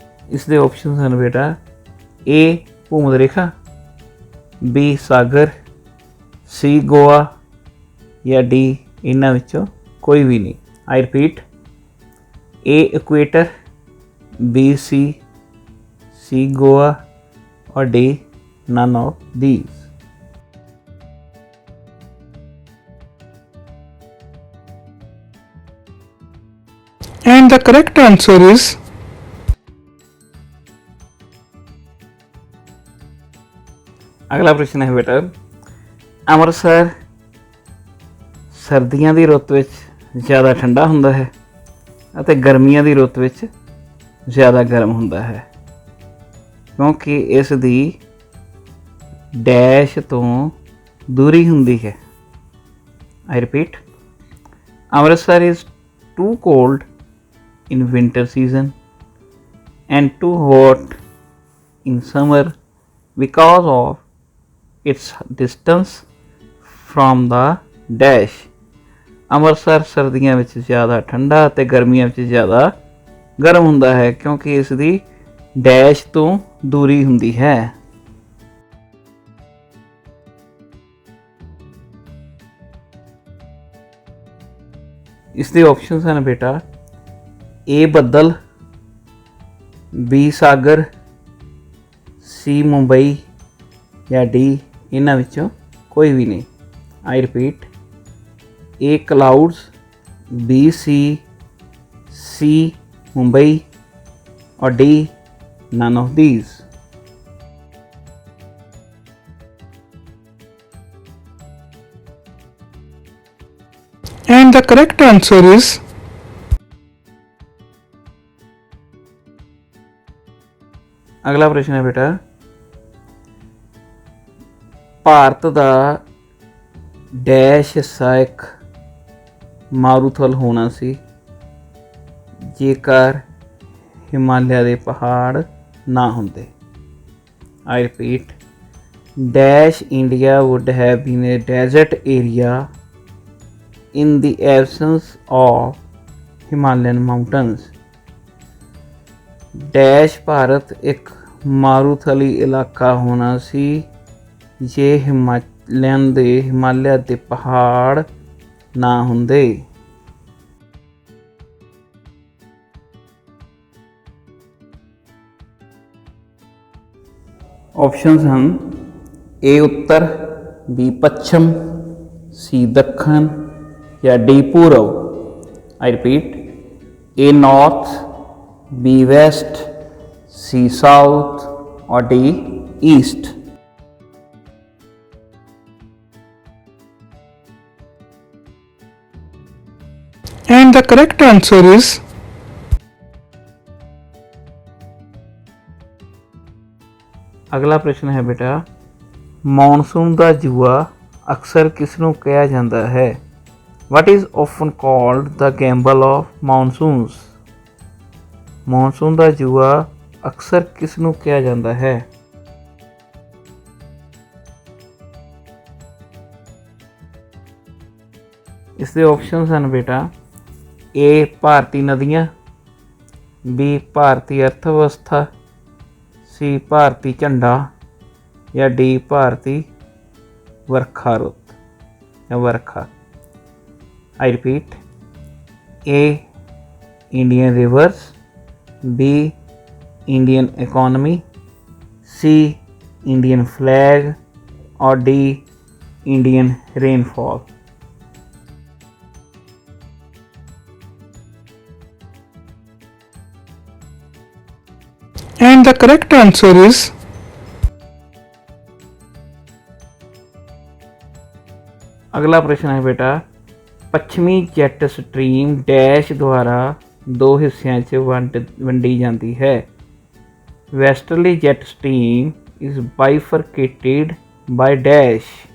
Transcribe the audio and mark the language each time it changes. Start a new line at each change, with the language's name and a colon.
Punjabi: ਇਸ ਦੇ ਆਪਸ਼ਨਸ ਹਨ ਬੇਟਾ, ਏ ਭੂਮਧ ਰੇਖਾ, ਬੀ ਸਾਗਰ, ਸੀ ਗੋਆ ਜਾਂ ਡੀ ਇਹਨਾਂ ਵਿੱਚੋਂ ਕੋਈ ਵੀ ਨਹੀਂ।
English: I repeat, A equator, B C Goa
Hindi: और
English: D none of these. And the correct answer is
Hindi: अगला प्रश्न है बेटा,
Punjabi: ਅੰਮ੍ਰਿਤਸਰ ਸਰਦੀਆਂ ਦੀ ਰੁੱਤ ਵਿੱਚ ਜ਼ਿਆਦਾ ਠੰਡਾ ਹੁੰਦਾ ਹੈ ਅਤੇ ਗਰਮੀਆਂ ਦੀ ਰੁੱਤ ਵਿੱਚ ਜ਼ਿਆਦਾ ਗਰਮ ਹੁੰਦਾ ਹੈ ਕਿਉਂਕਿ ਇਸ ਦੀ ਡੈਸ਼ ਤੋਂ ਦੂਰੀ ਹੁੰਦੀ ਹੈ।
English: I repeat, Amritsar is too cold in winter season and too hot in summer because of its distance from the dash।
Punjabi: Amritsar ਸਰਦੀਆਂ ਵਿੱਚ ਜ਼ਿਆਦਾ ਠੰਡਾ ਅਤੇ ਗਰਮੀਆਂ ਵਿੱਚ ਜ਼ਿਆਦਾ ਗਰਮ ਹੁੰਦਾ ਹੈ ਕਿਉਂਕਿ ਇਸ ਦੀ ਡੈਸ਼ ਤੋਂ ਦੂਰੀ ਹੁੰਦੀ ਹੈ। ਇਸ ਦੇ ਆਪਸ਼ਨਸ ਹਨ ਬੇਟਾ, ਏ ਬੱਦਲ, ਬੀ ਸਾਗਰ, ਸੀ ਮੁੰਬਈ ਜਾਂ ਡੀ ਇਹਨਾਂ ਵਿੱਚੋਂ ਕੋਈ ਵੀ ਨਹੀਂ।
English: I repeat, A clouds, B C Mumbai
Hindi: और
English: D none of these. And the correct answer is
Punjabi: ਅਗਲਾ ਪ੍ਰਸ਼ਨ ਹੈ ਬੇਟਾ, ਭਾਰਤ ਦਾ ਡੈਸ਼ ਹਿੱਸਾ ਇੱਕ ਮਾਰੂਥਲ ਹੋਣਾ ਸੀ ਜੇਕਰ ਹਿਮਾਲਿਆ ਦੇ ਪਹਾੜ ਨਾ ਹੁੰਦੇ।
English: I repeat, dash India would have been a desert area in the absence of Himalayan mountains.
Punjabi: Dash Bharat ਇੱਕ ਮਾਰੂਥਲੀ ਇਲਾਕਾ ਹੋਣਾ ਸੀ ਜੇ ਹਿਮਾਲਿਆ ਦੇ ਪਹਾੜ ਨਾ ਹੁੰਦੇ। ਆਪਸ਼ਨਸ ਹਨ ਏ ਉੱਤਰ, ਬੀ ਪੱਛਮ, ਸੀ ਦੱਖਣ ਜਾਂ ਡੀ ਪੂਰਬ।
English: I repeat, A north, B west, C south or D east. and the correct answer is
Punjabi: ਅਗਲਾ ਪ੍ਰਸ਼ਨ ਹੈ ਬੇਟਾ, ਮੌਨਸੂਨ ਦਾ ਜੂਆ ਅਕਸਰ ਕਿਸ ਨੂੰ ਕਿਹਾ ਜਾਂਦਾ ਹੈ?
English: What is often called the gamble of monsoons?
Punjabi: Monsoon ਦਾ ਜੂਆ ਅਕਸਰ ਕਿਸ ਨੂੰ ਕਿਹਾ ਜਾਂਦਾ ਹੈ? ਇਸ ਦੇ ਆਪਸ਼ਨਸ ਹਨ ਬੇਟਾ, ਏ ਭਾਰਤੀ ਨਦੀਆਂ, ਬੀ ਭਾਰਤੀ ਅਰਥ ਵਿਵਸਥਾ, ਸੀ ਭਾਰਤੀ ਝੰਡਾ ਜਾਂ ਡੀ ਭਾਰਤੀ ਵਰਖਾ ਰੁੱਤ ਜਾਂ ਵਰਖਾ।
English: I repeat, A Indian rivers, B Indian economy, C Indian flag or D Indian rainfall. and the correct answer is
Punjabi: ਅਗਲਾ ਪ੍ਰਸ਼ਨ ਹੈ ਬੇਟਾ, ਪੱਛਮੀ ਜੈਟ ਸਟਰੀਮ ਡੈਸ਼ ਦੁਆਰਾ ਦੋ ਹਿੱਸਿਆਂ 'ਚ ਵੰਡੀ ਜਾਂਦੀ ਹੈ।
English: Westerly jet stream is bifurcated by dash.